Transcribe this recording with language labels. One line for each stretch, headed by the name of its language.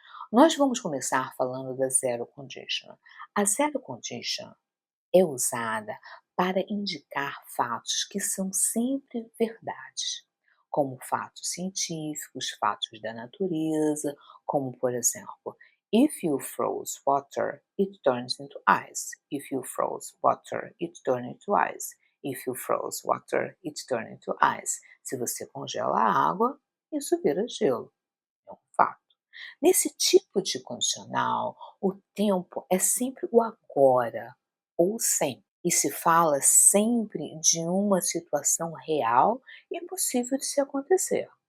Portuguese: Nós vamos começar falando da zero condition. A zero condition é usada para indicar fatos que são sempre verdades, como fatos científicos, fatos da natureza, como por exemplo,
English: if you froze water, it turns into ice. If you froze water, it turns into ice. If you froze water, it turns into ice.
Portuguese: Se você congela a água, isso vira gelo. É um fato. Nesse tipo de condicional, o tempo é sempre o agora ou sempre. E se fala sempre de uma situação real e possível de se acontecer.